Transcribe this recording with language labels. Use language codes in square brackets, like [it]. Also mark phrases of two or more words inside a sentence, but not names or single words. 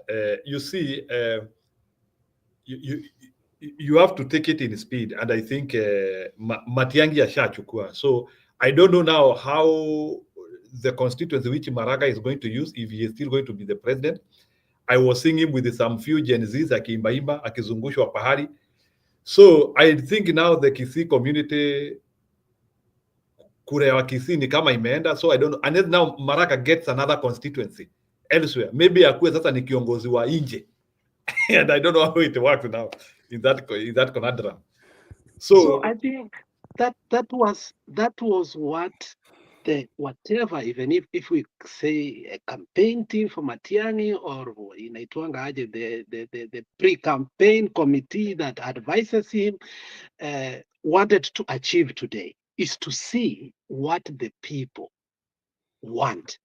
[en] You see, you have to take it in speed, and I think Matiang'i ashachukua. So I don't know now how the constituency which Maraga is going to use, if he is still going to be the president. I was seeing him with some few Gen Zs [sw] akiimbaimba akizungushwa pahali. [en] So I think now the Kisii community, [sw] kura ya Kisii ni kama imeenda. [en] So I don't know, and then now Maraga gets another constituency elsewhere. [sw] Maybe akuwe sasa ni kiongozi wa nje. [en] And I don't know how it works now in that conundrum. So I think that was what whatever, even if we say a campaign team for Matiang'i or [sw] inaitwanga aje, [en] the pre-campaign committee that advises him wanted to achieve today is to see what the people want.